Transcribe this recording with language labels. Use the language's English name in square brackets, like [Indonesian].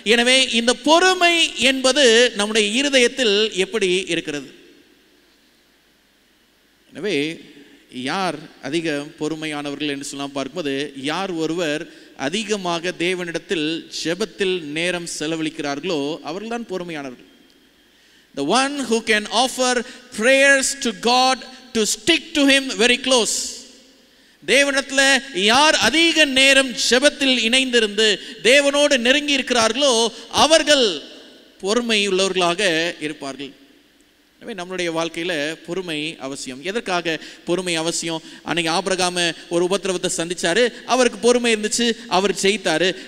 [Tamil] எனவே இந்த பொறுமை என்பது நம்முடைய இருதயத்தில் எப்படி இருக்கிறது? எனவே யார் அதிக பொறுமையானவர்கள் என்று சொல்லலாம் பார்க்கும்போது, யார் ஒருவர் அதிகமாக தேவனிடத்தில் ஜெபத்தில் நேரம் செலவழிக்கிறார்களோ அவர்கள்தான் பொறுமையானவர்கள். [English] The one who can offer prayers to God to stick to him very close. [Tamil] தேவனிடத்தில் யார் அதிக நேரம் ஜெபத்தில் இணைந்திருந்து தேவனோடு நெருங்கி இருக்கிறார்களோ அவர்கள் பொறுமை உள்ளவர்களாக இருப்பார்கள். எனவே நம்மளுடைய வாழ்க்கையில் பொறுமை அவசியம். எதற்காக பொறுமை அவசியம்? அன்னைக்கு ஆபிரகாம் ஒரு உபத்திரவத்தை சந்திச்சாரு, அவருக்கு பொறுமை இருந்துச்சு, அவர் ஜெயித்தாரு.